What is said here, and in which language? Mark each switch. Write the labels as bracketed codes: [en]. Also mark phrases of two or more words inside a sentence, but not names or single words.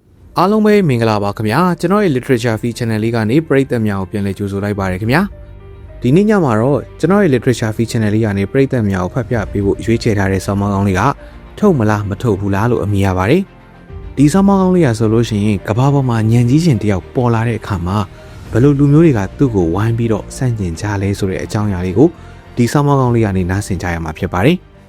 [my] အားလုံးပဲမင်္ဂလာပါခင်ဗျာကျွန်တော်ရဲ့ [en] literature feed channel [my] လေးကနေပရိသတ်များကိုပြန်လည်ကြိုဆိုလိုက်ပါရခင်ဗျာဒီနေ့ညမှာတော့ကျွန်တော်ရဲ့ [en] literature feed channel [my] လေးကနေပရိသတ်များကိုဖတ်ပြပေးဖို့ရွေးချယ်ထားတဲ့ဆောင်းပါးကောင်းလေးကထုတ်မလားမထုတ်ဘူးလားလို့အမည်ရပါတယ်ဒီဆောင်းပါးကောင်းလေးရဆိုလို့ရှိရင်ကဘာပေါ်မှာညံကြီးရှင်တယောက်ပေါ်လာတဲ့အခါမှာဘယ်လိုလူမျိုးတွေကသူ့ကိုဝိုင်းပြီးတော့စန့်ကျင်ကြလဲဆိုတဲ့အကြောင်းအရာလေးကိုဒီဆောင်းပါးကောင်းလေးကနေနားဆင်ကြရမှာဖြစ်ပါတယ်